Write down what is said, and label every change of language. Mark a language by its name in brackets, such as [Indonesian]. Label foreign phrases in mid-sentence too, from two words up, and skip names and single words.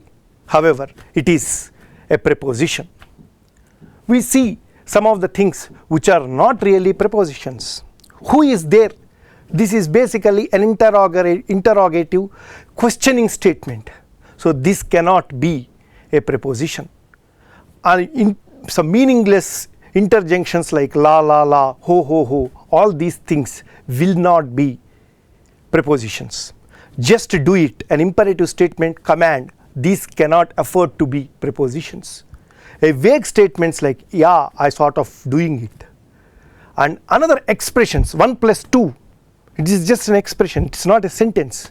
[English] However, it is a preposition. We see some of the things which are not really prepositions. Who is there? This is basically an interrogative questioning statement. So this cannot be a preposition. And in some meaningless interjunctions like la la la, ho ho ho, all these things will not be prepositions. Just do it, an imperative statement, command, these cannot afford to be prepositions. A vague statements like yeah, I sort of doing it. And another expressions, 1 plus 2, it is just an expression, it's not a sentence.